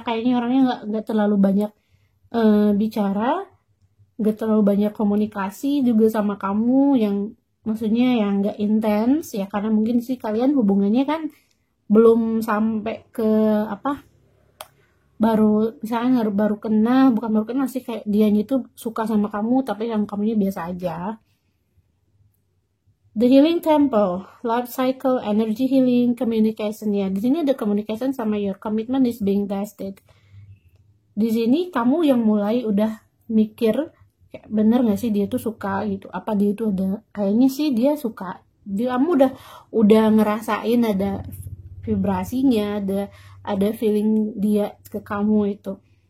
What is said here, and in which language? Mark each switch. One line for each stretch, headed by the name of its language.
Indonesian: Kayaknya orangnya nggak terlalu banyak bicara, nggak terlalu banyak komunikasi juga sama kamu, yang maksudnya yang nggak intens, ya, karena mungkin sih kalian hubungannya kan belum sampai ke misalnya baru kenal, bukan baru kenal sih, kayak dianya itu suka sama kamu tapi yang kamunya biasa aja.
English: The healing temple, life cycle, energy healing, communication,
Indonesian: ya. Di sini ada
English: communication
Indonesian: sama
English: your commitment is being tested.
Indonesian: Di sini kamu yang mulai udah mikir kayak bener nggak sih dia tuh suka gitu, apa dia itu ada, kayaknya sih dia suka. Kamu udah ngerasain ada vibrasinya, ada feeling dia ke kamu itu.